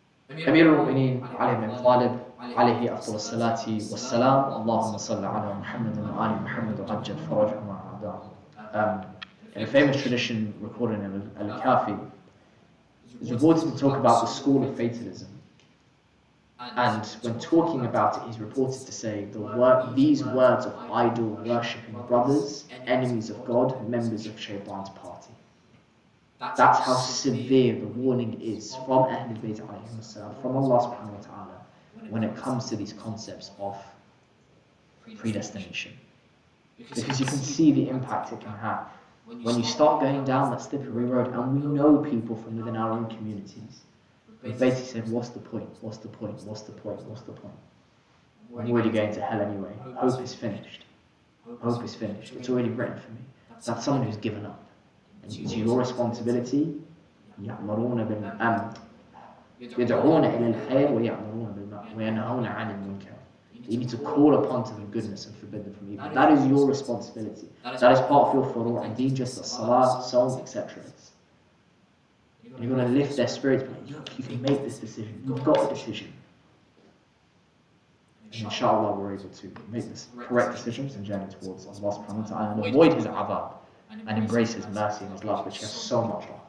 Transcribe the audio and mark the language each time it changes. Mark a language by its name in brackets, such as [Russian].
[Arabic] أمير المؤمنين علي بن أبي طالب عليه أفضل الصلاة والسلام اللهم صل على محمد وآل محمد وعجل فرجهم وأعداءهم. [English] In a famous tradition recorded in Al-Kafi, it's reported to talk about the school of fatalism. And when talking about it, he's reported to say, these words of idol worshipping brothers, enemies of God, members of Shaitan's party. That's how severe the warning is from Ahlul Bayt alayhim as-salam, from Allah subhanahu wa ta'ala, when it comes to these concepts of predestination. Because you can see the impact it can have. When you start going down that slippery road, and we know people from within our own communities, who basically said, what's the point? What's the point? What's the point? What's the point? I'm already going to hell anyway. Hope is finished. Hope is finished. It's already written for me. That's someone who's given up. And it's your responsibility. [Arabic] يأمرون يدعون إلى الخير ويأمرون بالمعروف وينهون عن المنكر. [English] You need to call upon to them goodness and forbid them from evil. That is your responsibility. That is part of your furu', indeed just as salah, songs, etc. You're going to lift their spirits, but look, you can make this decision. You've got a decision. And inshallah we're able to make this correct decisions and journey towards Allah subhanahu wa ta'ala and avoid his adab and embrace his mercy and his love, which he has so much of.